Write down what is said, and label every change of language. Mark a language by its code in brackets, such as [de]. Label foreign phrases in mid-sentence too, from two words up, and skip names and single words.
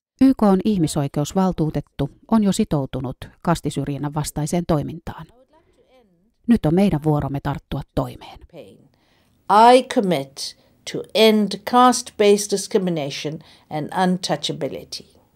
[fi] YK:n ihmisoikeusvaltuutettu on jo sitoutunut kastisyrjinnän vastaiseen toimintaan. Nyt on meidän vuoromme tarttua toimeen. [en] I commit to end caste-based discrimination and untouchability.